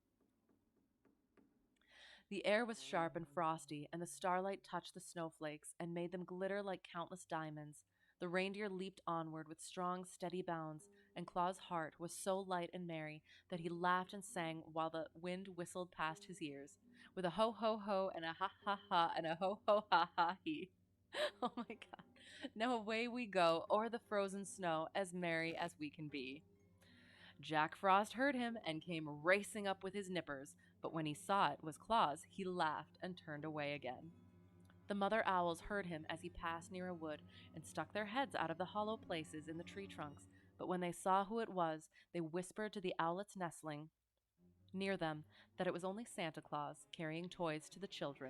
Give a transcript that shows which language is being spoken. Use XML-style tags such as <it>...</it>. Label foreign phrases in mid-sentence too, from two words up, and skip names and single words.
<en>The air was sharp and frosty, and the starlight touched the snowflakes and made them glitter like countless diamonds. The reindeer leaped onward with strong, steady bounds, and Claus' heart was so light and merry that he laughed and sang while the wind whistled past his ears, with a ho ho ho and a ha ha ha and a ho ho ha ha he. Oh my god. Now away we go o'er the frozen snow, as merry as we can be. Jack Frost heard him and came racing up with his nippers, but when he saw it was Claus, he laughed and turned away again. The mother owls heard him as he passed near a wood and stuck their heads out of the hollow places in the tree trunks, but when they saw who it was, they whispered to the owlets nestling near them that it was only Santa Claus carrying toys to the children.</en>